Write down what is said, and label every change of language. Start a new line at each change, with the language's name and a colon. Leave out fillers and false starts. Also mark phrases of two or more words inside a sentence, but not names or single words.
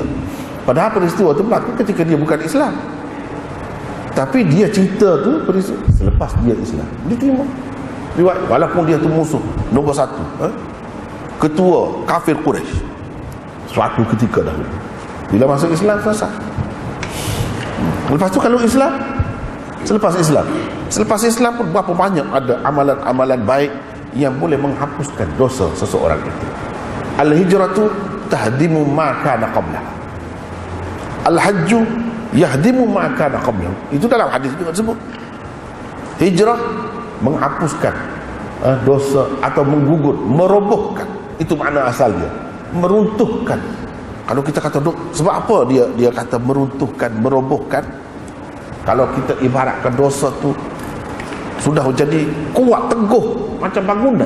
Malay: Padahal peristiwa tu berlaku ketika dia bukan Islam, tapi dia cerita tu selepas dia Islam, diterima riwayat, walaupun dia tu musuh nombor satu, ketua kafir Quraisy suatu ketika dahulu. Bila masuk Islam, selesai. Lepas tu kalau Islam, selepas Islam pun berapa banyak ada amalan-amalan baik yang boleh menghapuskan dosa seseorang itu.
Arabic: الهجرة تهدم ما كان قبله، الحج يهدم ما كان قبله.
Malay: Itu dalam hadis juga disebut. Hijrah menghapuskan dosa atau menggugur, merobohkan. Itu makna asal dia, meruntuhkan. Kalau kita kata sebab apa dia kata meruntuhkan, merobohkan? Kalau kita ibaratkan dosa tu sudah menjadi kuat, teguh macam bangunan.